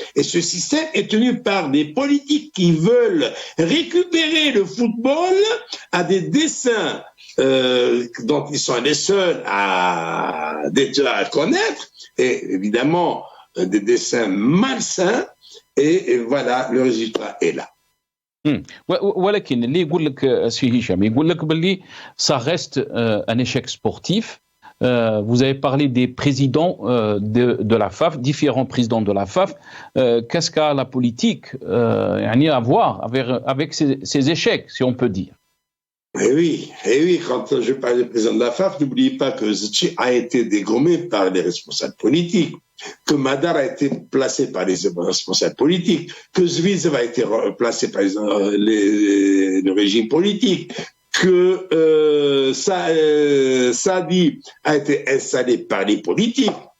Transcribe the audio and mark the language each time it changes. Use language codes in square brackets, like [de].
[fr] Et ce système est tenu par des politiques qui veulent récupérer le football à des dessins dont ils sont les seuls à connaître, et évidemment des dessins malsains, et voilà, le résultat est là. [ar] ولكن اللي يقول لك سي هشام يقول لك باللي [fr] ça reste un échec sportif. Vous avez parlé des présidents de la FAF, différents présidents de la FAF. Qu'est-ce qu'a la politique à voir avec ces échecs, si on peut dire? Eh oui, quand je parle du président de la FAF, n'oubliez pas que Zetchi a été dégommé par les responsables politiques, que Madar a été placé par les responsables politiques, que Zvizev a été placé par le régime politique, que Sadi a été installé par les politiques.